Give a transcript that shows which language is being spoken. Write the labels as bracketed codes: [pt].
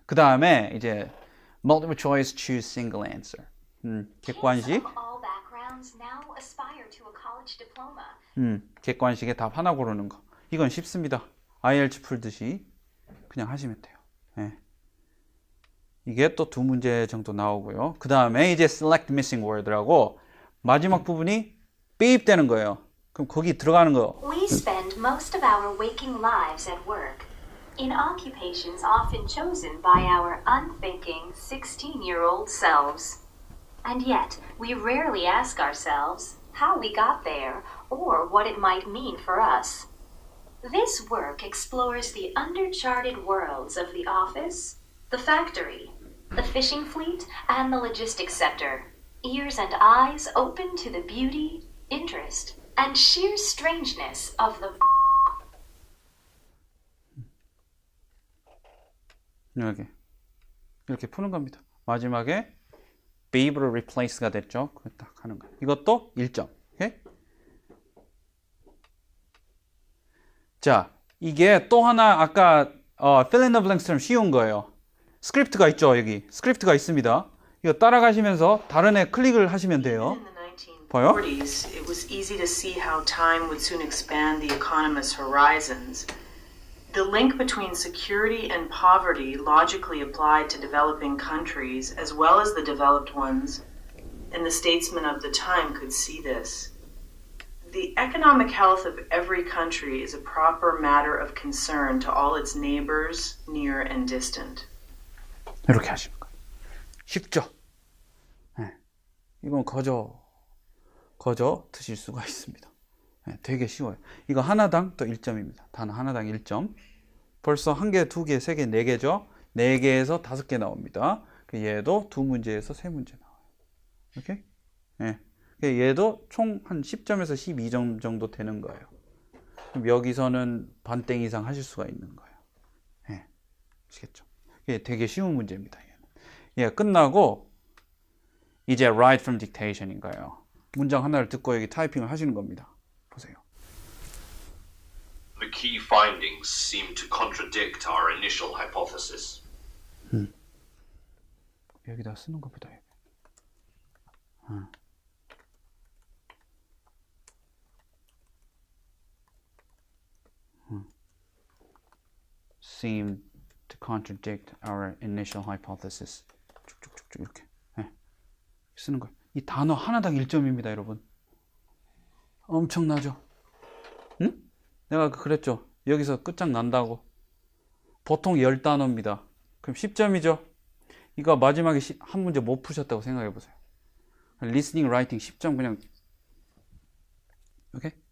[ko] 그 다음에 이제 [en] multiple choice choose single answer. [ko] 객관식. [en] All backgrounds now aspire to a college diploma. [ko] 객관식에 답 하나 고르는 거. 이건 쉽습니다. IELTS 풀듯이 그냥 하시면 돼요. 네. 이게 또 2문제 정도 나오고요. 그 다음에 이제 select missing word라고 마지막 부분이 삐입되는 거예요. 그럼 거기 들어가는 거. [en] We spend most of our waking lives at work, in occupations often chosen by our unthinking 16-year-old selves. And yet, we rarely ask ourselves how we got there or what it might mean for us. This work explores the undercharted worlds of the office, the factory, the fishing fleet, and the logistics sector. Ears and eyes open to the beauty, interest, and sheer strangeness of the [ko] 이렇게 푸는 겁니다. 마지막에 [en] be able to replace가 됐죠. [ko] 그거 딱 하는 거예요. 이것도 1점. 오케이? 자, 이게 또 하나 아까 fill in the blanks처럼 쉬운 거예요. 스크립트가 있죠. 여기 스크립트가 있습니다. 이거 따라가시면서 다른 애 클릭을 하시면 돼요. 봐요. [en] In the 1940s, it was easy to see how time would soon expand the economist's horizons. The link between security and poverty logically applied to developing countries as well as the developed ones. and the statesmen of the time could see this. The economic health of every country is a proper matter of concern to all its neighbors, near and distant. [ko] 이렇게 하시는 거예요. 쉽죠? 네. 이건 거저 드실 수가 있습니다. 네, 되게 쉬워요. 이거 하나당 또 1점입니다. 단어 하나당 1점. 벌써 1개, 2개, 3개, 4개죠? 4개에서 5개 나옵니다. 얘도 2문제에서 3문제 나와요. 이렇게? 네. 얘도 총 한 10점에서 12점 정도 되는 거예요. 그럼 여기서는 반땡 이상 하실 수가 있는 거예요. 네. 아시겠죠? 이게 되게 쉬운 문제입니다. 얘가 끝나고 이제 write from dictation인 거예요. 문장 하나를 듣고 여기 타이핑을 하시는 겁니다. 보세요. [en] The key findings seem to contradict our initial hypothesis. [ko] 여기다 쓰는 것보다 [en] seem to contradict our initial hypothesis. [ko] 쭉쭉쭉쭉 이렇게 쓰는 거예요. 이 단어 하나당 1점입니다, 여러분. 엄청나죠? 응? 내가 그랬죠. 여기서 끝장난다고. 보통 10단어입니다. 그럼 10점이죠. 이거 마지막에 한 문제 못 푸셨다고 생각해 보세요. 리스닝, 라이팅 10점 그냥. 오케이?